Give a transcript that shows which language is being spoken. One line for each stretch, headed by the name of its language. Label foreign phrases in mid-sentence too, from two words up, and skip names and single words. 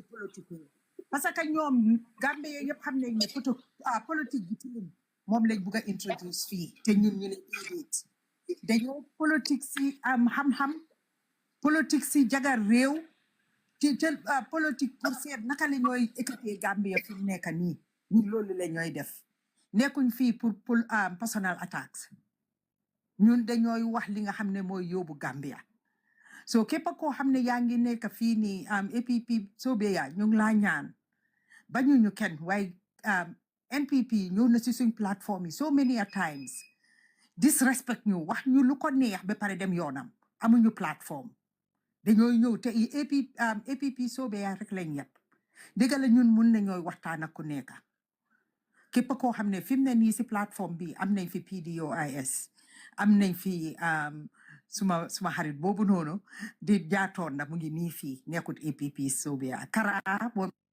French: politique parce que
Wolof: ñoom Gambie yëpp xam nañ ne politique bi ci moom lañ bugg a introduce fii te ñun ñu ne déedéet dañoo politique si am xam-xam politique si jagar réew ci politique pour seet naka la ñooy équipé Gambie fi mu nekk nii ñun loolu la ñooy def nekkuñ fii pour
English: personal attacks
Wolof: ñun dañooy wax li nga xam ne mooy yóbbu Gambia so képp koo xam ne yaa ngi nekk fii nii APP Sobeya ñu ngi laa ñaan bañuñu kenn waaye NPP ñëw na si suñ plateforme yi
English: so many a times disrespect
Wolof: ñu wax ñu lu ko neex ba pare dem yoonam amuñu plateforme dañooy ñëw te APP Sobeya rek lañ yëpp dëgg la ñun mun nañooy waxtaan ak ku nekk képp koo xam ne fi mu ne nii si plateforme bi am nañ fi PDOIS am nañ fi suma xarit boobu noonu di jaatoon na mu ngi nii fii nekkut APP Sobeya Kara